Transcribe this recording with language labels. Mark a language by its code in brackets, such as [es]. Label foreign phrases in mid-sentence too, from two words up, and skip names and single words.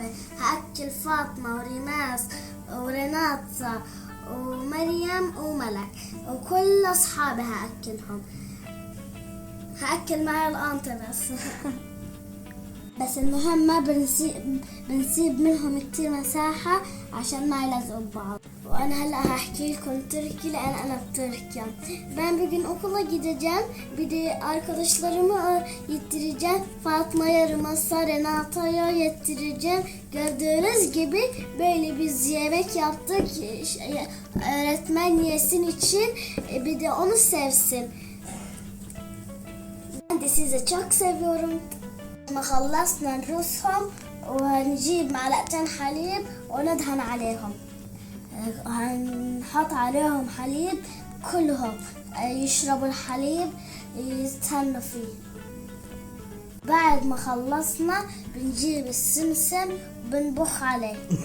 [ar] هاكل فاطمة وريماس وريناتا ومريم وملك وكل اصحابي هاكلهم. هاكل معي الانطة بس المهم ما بنسيب منهم كتير مساحة عشان ما يلزقوا ببعض. وانا هلا هحكي لكم تركي لان انا بتركيا. [tr] Ben bugün okula gideceğim. Bir de arkadaşlarımı yettireceğim. Fatma'ya, Rimas'a, Renata'ya yettireceğim. Gördüğünüz gibi böyle biz yemek yaptık. Öğretmen yesin için bir de onu sevsin. Ben de sizi çok seviyorum. [ar] ما خلصنا نرصهم وهنجيب معلقتين حليب وندهن عليهم. هنحط عليهم حليب كلهم يشربوا الحليب يستنوا فيه. بعد ما خلصنا بنجيب السمسم وبنبخ عليه.